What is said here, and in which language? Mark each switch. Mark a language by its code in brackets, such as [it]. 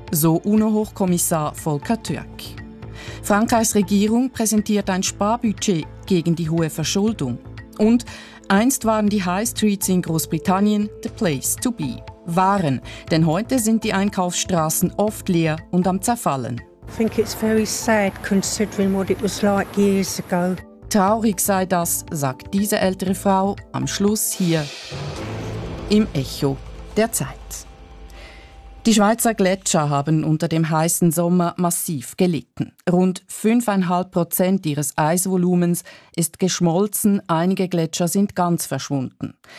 [de] So UNO-Hochkommissar Volker Türk. Frankreichs Regierung präsentiert ein Sparbudget gegen die hohe Verschuldung. Und einst waren die High Streets in Großbritannien [en] the place to be. [de] Waren, denn heute sind die Einkaufsstraßen oft leer und am Zerfallen. [en] I think it's very sad considering what it was like years ago. [de] Traurig sei das, sagt diese ältere Frau am Schluss hier im Echo der Zeit. Die Schweizer Gletscher haben unter dem heißen Sommer massiv gelitten. Rund 5,5% ihres Eisvolumens ist geschmolzen, einige Gletscher sind ganz verschwunden.